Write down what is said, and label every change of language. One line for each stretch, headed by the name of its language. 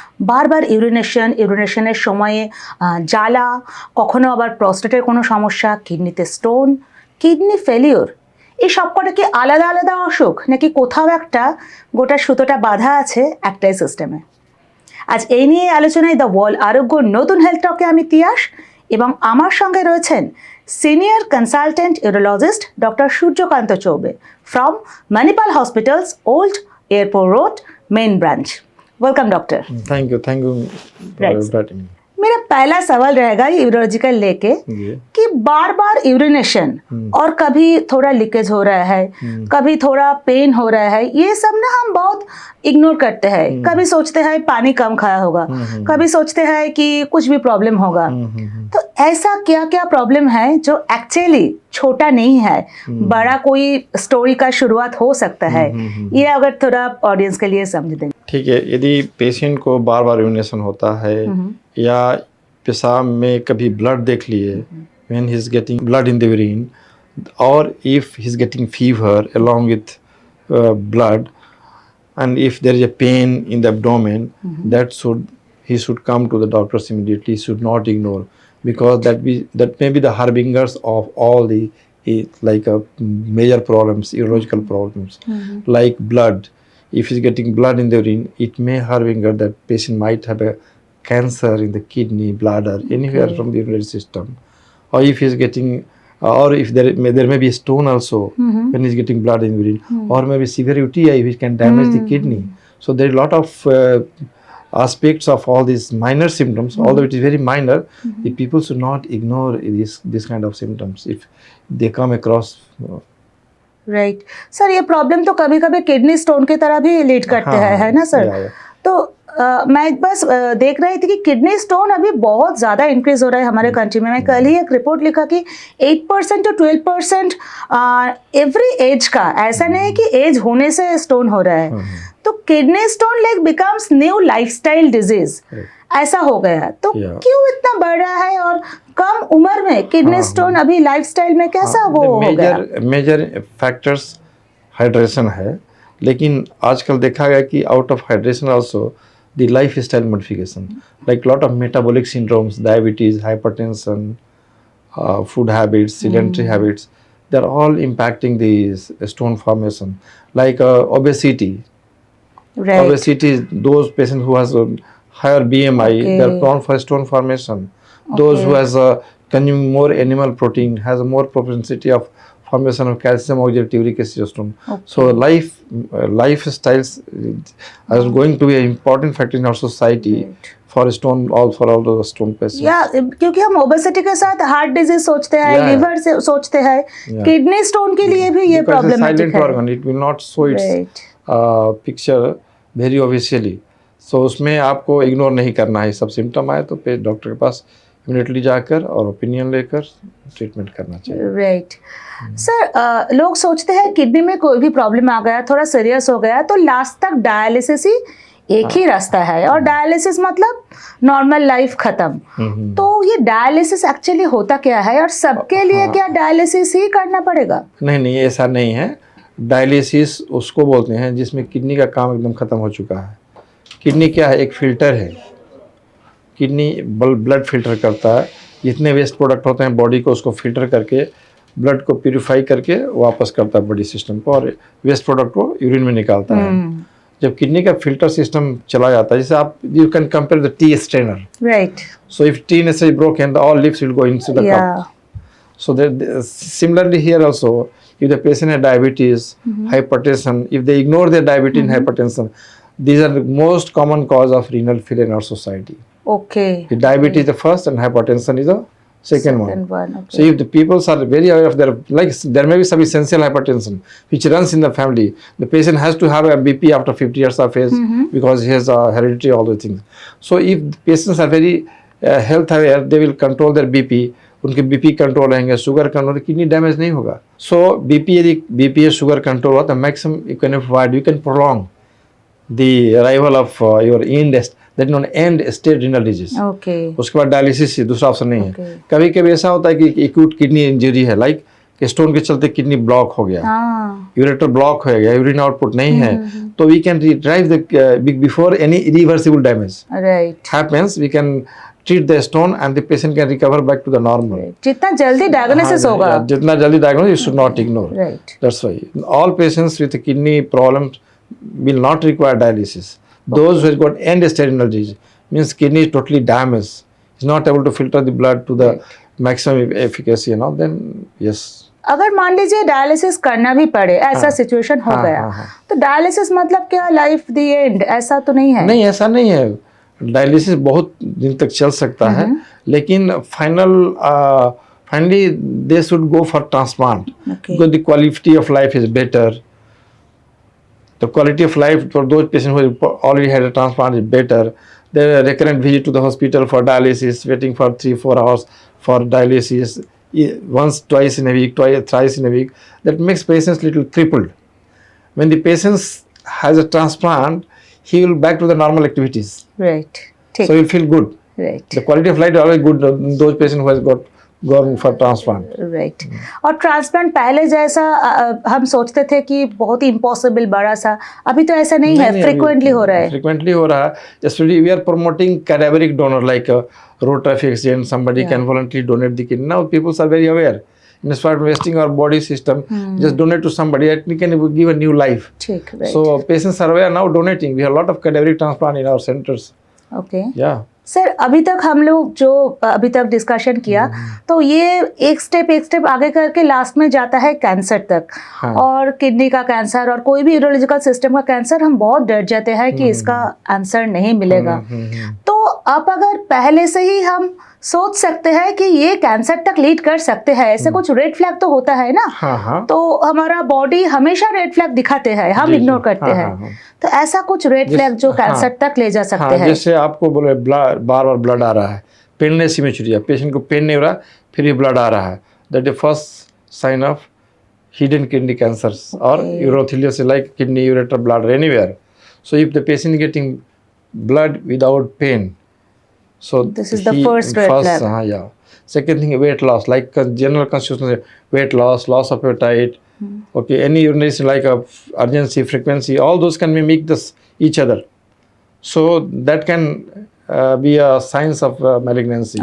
Bangla: বারবার ইউরিনেশনের সময়ে জ্বালা, কখনো আবার প্রস্টেটের কোনো সমস্যা, কিডনিতে স্টোন, কিডনি ফেলিওর, এই সবকটা কি আলাদা আলাদা অসুখ নাকি কোথাও একটা গোটা সুতোটা বাঁধা আছে একটাই সিস্টেমে? আজ এই নিয়ে আলোচনায় দ্য ওয়ার্ল্ড আরোগ্য নতুন হেলথ টকে আমি তিয়াস, এবং আমার সঙ্গে রয়েছেন senior consultant urologist doctor Suryakanta Choubey
English: From Manipal hospitals old airport road main branch. Welcome doctor. Thank you for inviting me.
Hindi: मेरा पहला सवाल रहेगा यूरोलॉजिकल लेके कि बार बार यूरिनेशन और कभी थोड़ा लीकेज हो रहा है, कभी थोड़ा पेन हो रहा है, ये सब ना हम बहुत इग्नोर करते हैं। कभी सोचते हैं पानी कम खाया होगा, कभी सोचते हैं कि कुछ भी प्रॉब्लम होगा। तो ऐसा क्या क्या प्रॉब्लम है जो एक्चुअली छोटा नहीं है, बड़ा कोई स्टोरी का शुरुआत हो सकता है? ये अगर थोड़ा ऑडियंस के लिए समझ दें। ठीक है, यदि पेशेंट को बार बार यूरिनेशन होता है या पेशाब में कभी ब्लड देख लिए,
English: when he is getting blood in the urine, or if he is getting fever along with blood, and if there is a pain in the abdomen, he should come to the doctors immediately. He should not ignore, because that may be the harbingers of all the like major problems, urological problems, like blood. If he's getting blood in the urine, it may harbinger that patient might have a cancer in the kidney, bladder, anywhere from the urinary system. Or if he's getting, or if there may be a stone also when he's getting blood in urine, or maybe severe UTI which can damage the kidney. So there are a lot of aspects of all these minor symptoms, although it is very minor. The people should not ignore this kind of symptoms if they come across.
Hindi: Right sir, ये problem तो कभी कभी kidney stone की तरह भी lead करते हैं, है ना सर? तो मैं बस देख रही थी कि किडनी स्टोन अभी बहुत ज़्यादा इंक्रीज हो रहा है हमारे कंट्री में। मैं कल ही एक रिपोर्ट लिखा कि
English: 8% to 12% every age
Hindi: का, ऐसा नहीं है कि एज होने से स्टोन हो रहा है। तो kidney stone
English: like becomes new lifestyle disease,
Hindi: ऐसा हो गया। तो क्यों इतना बढ़ रहा है, और कम उम्र में किडनी स्टोन अभी लाइफस्टाइल में कैसा वो हो गया?
English: major factors hydration
Hindi: है, लेकिन आजकल देखा गया कि
English: Out of hydration also the lifestyle modification, like lot of metabolic syndromes, diabetes, hypertension, food habits, sedentary habits, they are all impacting the stone formation, like obesity. Right. Obesity, those patients who has a higher BMI, they are prone for stone formation. Those who has consuming more animal protein has a more propensity of formation of calcium oxalate uric acid stone. So lifestyles is going to be an important factor in our society for all the stone patients.
Hindi: क्योंकि हम obesity के साथ heart disease सोचते हैं, liver से सोचते हैं, kidney stone के लिए भी ये प्रॉब्लमेटिक है।
English: organ, it will not show its picture very obviously. So
Hindi: उसमें आपको इग्नोर नहीं करना है। सब सिम्टम आए तो डॉक्टर के पास इमीडिएटली जाकर और ओपिनियन लेकर ट्रीटमेंट करना चाहिए। राइट सर, लोग सोचते हैं किडनी में कोई भी प्रॉब्लम आ गया, थोड़ा सीरियस हो गया तो लास्ट तक डायलिसिस ही एक ही रास्ता है, और डायलिसिस मतलब नॉर्मल लाइफ खत्म। तो ये डायलिसिस एक्चुअली होता क्या है, और सबके लिए क्या डायलिसिस ही करना पड़ेगा? नहीं, ऐसा नहीं है। डायलिसिस उसको बोलते हैं जिसमें किडनी का काम एकदम ख़त्म हो चुका है। किडनी क्या है? एक फ़िल्टर है। किडनी ब्लड फिल्टर करता है, जितने वेस्ट प्रोडक्ट होते हैं बॉडी को उसको फिल्टर करके ब्लड को प्यूरिफाई करके वापस करता है बॉडी सिस्टम को, और वेस्ट प्रोडक्ट को यूरिन में निकालता है। जब किडनी का फिल्टर सिस्टम चला जाता है, जैसे आप
English: You can compare the tea strainer, right? So if tea is broken, all leaves will go into the cup. So similarly here also, if the patient has diabetes, hypertension, if they ignore their diabetes and hypertension, these are the most common cause of renal failure in our society. Okay. The diabetes is the first and hypertension is the second one. Okay. So if the people are very aware of their, like there may be some essential hypertension which runs in the family, the patient has to have a BP after 50 years of age because he has hereditary, all those things. So if the patients are very health aware, they will control their BP.
Hindi: उनके BP control रहेंगे, sugar control, kidney damage नहीं होगा। सो BP यदि BP sugar control हुआ तो
English: Maximum you can avoid, you can prolong the arrival of your that non end stage renal disease.
Hindi: उसके बाद dialysis, दूसरा ऑप्शन नहीं है। कभी कभी ऐसा होता है कि एक्यूट किडनी इंजरी है, लाइक स्टोन के चलते किडनी ब्लॉक हो गया, यूरेटर ब्लॉक हो गया, यूरिन आउटपुट नहीं है, तो
English: We can retrieve the before any irreversible damage happens, we can treat the stone and the patient can recover back to the normal.
Hindi: जितना जल्दी डायग्नोसिस होगा, जितना जल्दी diagnosis,
English: you should not ignore. Right. That's why all patients with kidney problems will not require dialysis. Those who have got end stage renal disease means kidney is totally damaged, is not able to filter the blood to the maximum efficacy and all, then yes.
Hindi: अगर मान लीजिए dialysis करना भी पड़े, ऐसा situation हो गया, तो डायलिसिस मतलब क्या लाइफ द एंड, ऐसा तो नहीं है? नहीं, ऐसा नहीं है। डायलिसिस बहुत दिन तक चल सकता है, लेकिन finally
English: They should go for transplant because the quality of life is better. The quality of life for those patient who already had a transplant is better. There recurrent visit to the hospital for dialysis, waiting for 3-4 hours for dialysis once, twice in a week, thrice in a week, that makes patients little crippled. When the patient has a transplant, he will back to the normal activities. Right. So he'll feel good. Right. The quality of life is always good in those patients who has gone for transplant. Right.
Hindi: और transplant पहले जैसा हम सोचते थे कि बहुत ही impossible बड़ा सा, अभी तो ऐसा नहीं है, फ्रीक्वेंटली हो रहा है। फ्रीक्वेंटली हो रहा है।
English: Especially we are promoting cadaveric donor, like road traffic accident, somebody can voluntarily donate the kidney. Now people are very aware. Instead of wasting our body system, just donate to somebody and we can give a new life. Right. So patients are aware now donating. We have a lot of cadaveric transplant in our centers. Okay. Yeah.
Hindi: Sir, अभी तक हम लोग जो अभी तक discussion किया, तो ये एक स्टेप आगे करके लास्ट में जाता है कैंसर तक। और किडनी का कैंसर और कोई भी यूरोलॉजिकल सिस्टम का कैंसर, हम बहुत डर जाते हैं कि इसका आंसर नहीं मिलेगा। तो अब अगर पहले से ही हम सोच सकते हैं कि ये कैंसर तक लीड कर सकते हैं, ऐसे कुछ रेड फ्लैग तो होता है ना? तो हमारा बॉडी हमेशा रेड फ्लैग दिखाते हैं, हम इग्नोर करते हैं। तो ऐसा कुछ रेड फ्लैग जो कैंसर तक ले जा सकते हैं? जैसे आपको बोले बार बार ब्लड आ रहा है, पेनलेस सिमेट्री, पेशेंट को पेन नहीं हो रहा, फिर भी ब्लड आ रहा है,
English: That is first sign of hidden kidney cancers और urothelial, like kidney, ureter, blood anywhere. So if the patient getting blood without pain, so this is the first red flag. Yeah. Second thing, weight loss, like general constitutional weight loss of appetite. Okay, any urination like urgency, frequency, all those can mimic each other. So that can be a signs of malignancy.